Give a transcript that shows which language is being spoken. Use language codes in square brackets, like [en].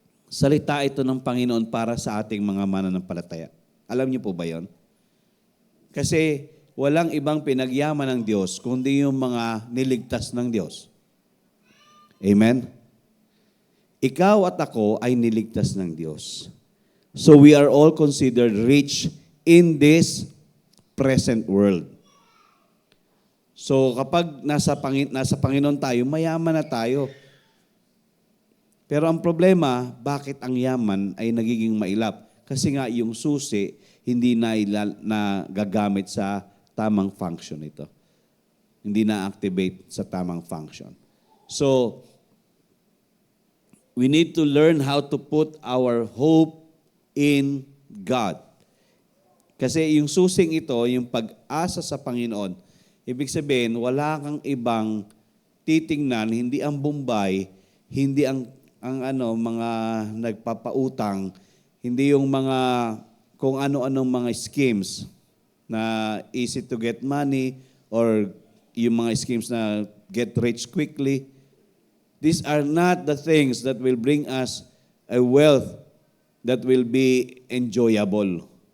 [tl] Salita ito ng Panginoon para sa ating mga mananampalataya. Alam niyo po ba yon? Kasi walang ibang pinagyaman ng Diyos kundi yung mga niligtas ng Diyos. Amen? Ikaw at ako ay niligtas ng Diyos. [en] So we are all considered rich in this present world. [tl] So kapag nasa Panginoon tayo, mayaman na tayo. Pero ang problema, bakit ang yaman ay nagiging mailap? Kasi nga yung susi, hindi na gagamit sa tamang function ito. Hindi na-activate sa tamang function. [en] So, we need to learn how to put our hope in God. [tl] Kasi yung susing ito, yung pag-asa sa Panginoon, ibig sabihin, wala kang ibang titingnan, hindi ang Bombay, hindi ang mga nagpapautang, hindi yung mga kung ano-anong mga schemes na [en] easy to get money [tl] or yung mga schemes na [en] get rich quickly. These are not the things that will bring us a wealth that will be enjoyable.